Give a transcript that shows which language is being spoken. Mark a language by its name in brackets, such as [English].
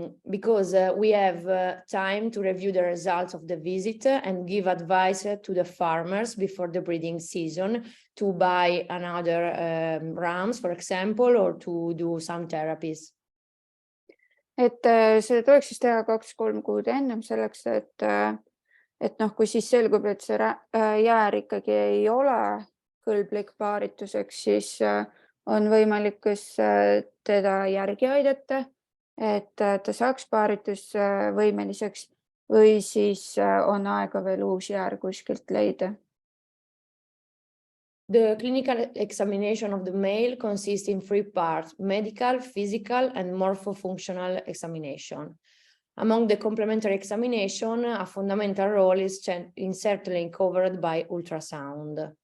[English] Because we have time to review the results of the visit and give advice to the farmers before the breeding season to buy another rams, for example, or to do some therapies. [Estonian] Et seda tuleks siis teha 2-3 kuud ennem selleks, et kui siis selgub, et see jäär ikkagi ei ole kõlblik paarituseks, siis on võimalik kas teda järgi aidata, et ta saaks paaritusvõimeliseks või siis on aega veel uus jäär kuskilt leida. [English] The clinical examination of the male consists in 3 parts: medical, physical, and morphofunctional examination. Among the complementary examination, a fundamental role is certainly covered by ultrasound.